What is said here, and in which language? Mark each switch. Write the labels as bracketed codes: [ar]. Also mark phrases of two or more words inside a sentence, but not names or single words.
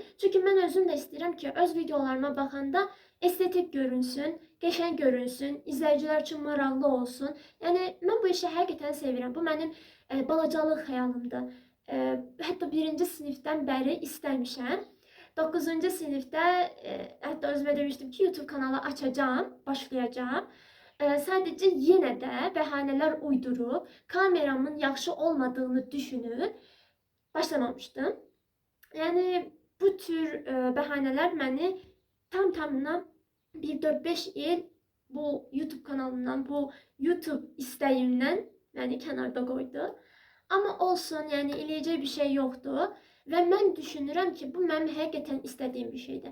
[az] Çünki mən özüm də istəyirəm ki, öz videolarıma baxanda estetik görünsün, qəşəng görünsün, izləyicilər üçün maraqlı olsun. Yəni mən bu işi həqiqətən sevirəm. Bu mənim balacalıq xəyalımdır. Hətta 1-ci sinifdən bəri istəmişəm. 9-cu sinifdə hətta özümə demişdim ki, YouTube kanalı açacağım, başlayacağım. [tr] Sadece yine de [az] bəhanələr uydurup kameramın yaxşı olmadığını [tr] düşünüp başlamamıştım. [az] Yani bu tür bəhanələr məni tamına bir 4-5 il bu YouTube kanalından, bu YouTube istəyimdən məni kənarda qoydu. Ama olsun, yani eləyəcək bir şey yoxdur və mən düşünürəm ki, bu mənim həqiqətən istədiyim bir şeydir.